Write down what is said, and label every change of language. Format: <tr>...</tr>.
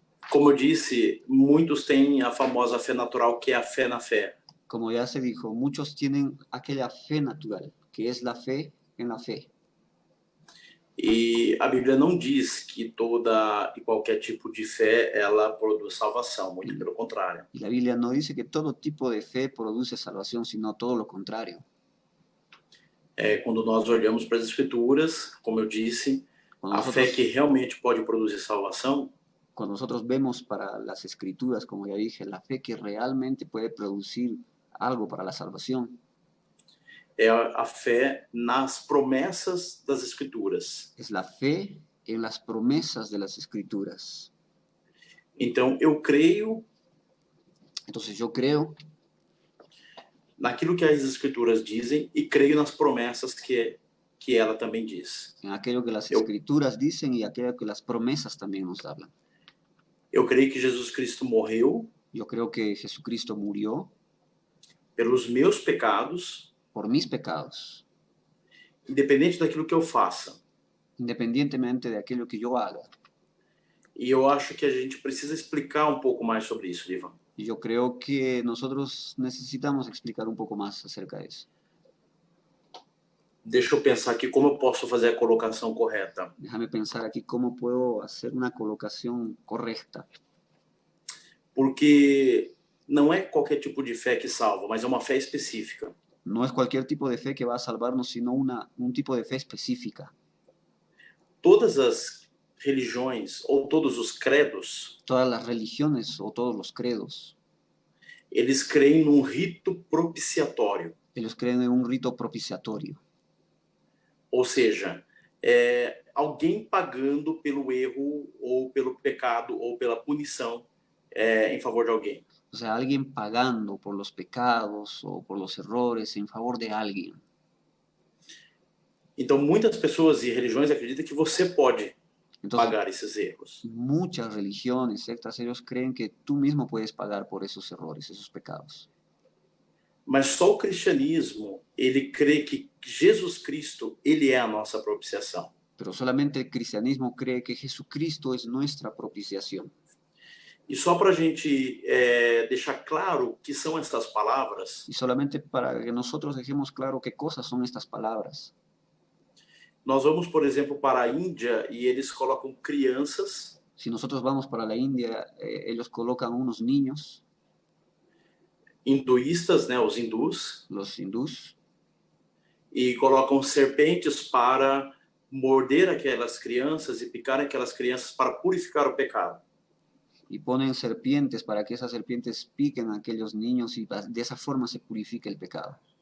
<pt>Como eu disse, muitos têm a famosa fé natural, que é a fé na fé.</pt> <es>Como ya se dijo, muchos tienen aquella fe natural, que es la fe en la fe.</es> <pt>E a Bíblia não diz que toda e qualquer tipo de fé ela produz salvação, muito pelo contrário.</pt> <es>Y la Biblia no dice que todo tipo de fe produce salvación, sino todo lo contrario.</es> <pt>Quando nós olhamos para as Escrituras, como eu disse, a fé que realmente pode produzir salvação,</pt> <es>cuando nosotros vemos para las Escrituras, como ya dije, la fe que realmente puede producir algo para la salvación,</es> <pt>é a fé nas promessas das Escrituras.</pt> <es>Es la fe en las promesas de las Escrituras.</es> <pt>Então, eu creio.</pt> <es>Entonces yo creo</es> <pt>naquilo que as Escrituras dizem e creio nas promessas que ela também diz.</pt> <es>En aquello que las Escrituras dicen y aquello que las promesas también nos hablan.</es> <pt>Eu creio que Jesus Cristo morreu.</pt> <es>Yo creo que Jesucristo murió</es> <pt>pelos meus pecados.</pt> <es>Por mis pecados.</es> <pt>Independente daquilo que eu faça.</pt> <es>Independientemente de aquello que yo haga.</es> <pt>E eu acho que a gente precisa explicar um pouco mais sobre isso, Ivan.</pt> <es>Y yo creo que nosotros necesitamos explicar un poco más acerca de eso.</es> <pt>Deixa eu pensar aqui como eu posso fazer a colocação correta.</pt> <es>Déjame pensar aquí cómo puedo hacer una colocación correcta.</es> <pt>Porque não é qualquer tipo de fé que salva, mas é uma fé específica.</pt> <es>No es cualquier tipo de fe que va a salvarnos, sino un tipo de fe específica.</es> <pt>Todas as religiões ou todos os credos,</pt> <es>todas las religiones o todos los credos,</es> <pt>eles creem num rito propiciatório.</pt> <es>Ellos creen en un rito propiciatorio.</es> <pt>Ou seja, alguém pagando pelo erro ou pelo pecado ou pela punição em favor de alguém.</pt> <es>O sea, alguien pagando por los pecados o por los errores en favor de alguien.</es> <pt>Então, muitas pessoas e religiões acreditam que você pode</pt> <es>Entonces,</es> <pt>pagar esses erros.</pt> <es>muchas religiones, sectas, ellos creen que tú mismo puedes pagar por esos errores, esos pecados.</es> <pt>Mas só o cristianismo, ele crê que Jesus Cristo, ele é a nossa propiciação.</pt> <es>Pero solamente el cristianismo cree que Jesucristo es nuestra propiciación.</es> <pt>E só para a gente deixar claro o que são essas palavras,</pt> <es>Y solamente para que nosotros dejemos claro qué cosas son estas palabras.</es> <pt>nós vamos, por exemplo, para a Índia e eles colocam crianças,</pt> <es>Si nosotros vamos para la India, ellos colocan unos niños,</es> <pt>hinduístas, né, os hindus,</pt> <es>los hindús,</es> <pt>e colocam serpentes para morder aquelas crianças e picar aquelas crianças para purificar o pecado.</pt> <es>y ponen serpientes para que esas serpientes piquen a aquellos niños y de esa forma se purifica el pecado.</es>